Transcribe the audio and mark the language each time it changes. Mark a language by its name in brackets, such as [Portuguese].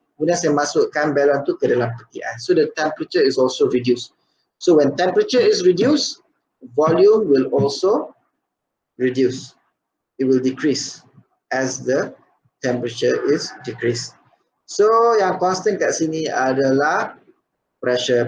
[Malay] Kemudian saya masukkan balon tu ke dalam peti ais. [English] So the temperature is also reduced. So when temperature is reduced, volume will also reduce. It will decrease as the temperature is decreased. [Malay] So yang constant kat sini adalah pressure.